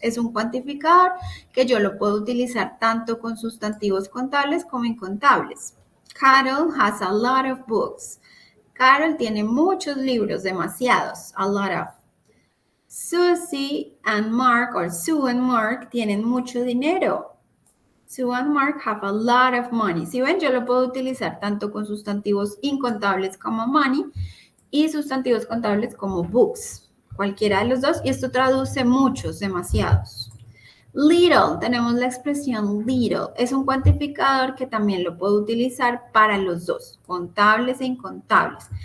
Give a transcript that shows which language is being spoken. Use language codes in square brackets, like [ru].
[es] Es un cuantificador que yo lo puedo utilizar tanto con sustantivos contables como incontables. [en] Carol has a lot of books. Carol tiene muchos libros, demasiados, a lot of. [es] Susie and Mark, or Sue and Mark, tienen mucho dinero. [en] Sue and Mark have a lot of money. [es] Si ven, yo lo puedo utilizar tanto con sustantivos incontables como money y sustantivos contables como books. Cualquiera de los dos. Y esto traduce muchos, demasiados. Little, tenemos la expresión little. Es un cuantificador que también lo puedo utilizar para los dos, contables e incontables.